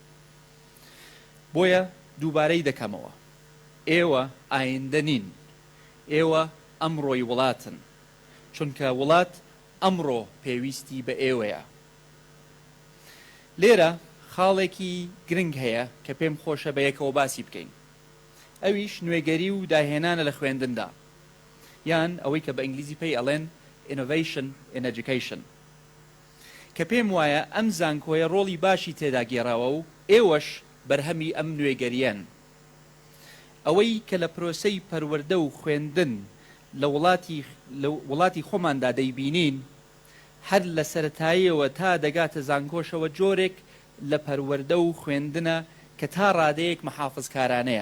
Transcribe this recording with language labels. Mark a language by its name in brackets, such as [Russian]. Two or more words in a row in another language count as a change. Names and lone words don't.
[Central Kurdish] بۆیە دووبارەی دەکەمەوە، ئێوە ئایندە نین، ئێوە ئەمڕۆی وڵاتن، چونکە وڵات ئەمڕۆ پێویستی بە ئێوەیە. لێرە خاڵێکی گرنگ هەیە کە پێم خۆشە بە یەکەوە باسی بکەین، ئەویش نوێگەری و داهێنانە لە خوێندندا، یان ئەوەی کە بە ئینگلیزی پێی ئەڵێن [English] innovation in education، [Central Kurdish] کە پێم وایە ئەم زانکۆیە ڕۆڵی باشی تێدا گێڕاوە و ئێوەش بەرهەمی ئەم نوێگەریان. ئەوەی کە لە پرۆسەی پەروەردە و خوێندن لە وڵاتی خۆماندا دەیبینین، هەر لە سەرەتاییەوە تا دەگاتە زانکۆشەوە جۆرێک لە پەروەردە و خوێندنە کە تا ڕادەیەک مەحافزکارانەیە.